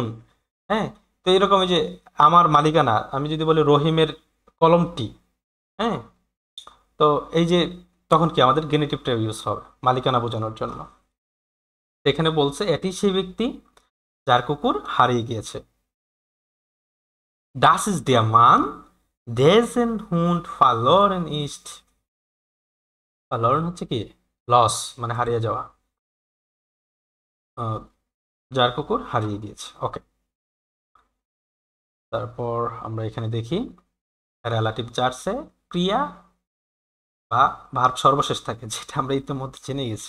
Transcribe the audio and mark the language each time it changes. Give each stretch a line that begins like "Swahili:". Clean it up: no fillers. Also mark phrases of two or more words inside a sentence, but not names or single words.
Bangla: হ্যাঁ, তো এরকম যে আমার মালিকানা, আমি যদি বলি রহিমের কলমটি, হ্যাঁ, তো এই যে তখন কি আমাদের গেনেটিভটা ইউজ হবে মালিকানা বোঝানোর জন্য। এখানে বলছে এটি সেই ব্যক্তি যার কুকুর হারিয়ে গিয়েছে।
German: das ist der Mann, dessen Hund verloren ist.
Bangla: verloren হচ্ছে কি? লস, মানে হারিয়ে যাওয়া। যার কুকুর হারিয়ে গিয়েছে। ওকে, তারপর আমরা এখানে দেখি রিলেটিভ জার্সে ক্রিয়া বা ভার্ব সর্বশেষ থাকে, যেটা আমরা ইতিমধ্যে জেনে গেছি।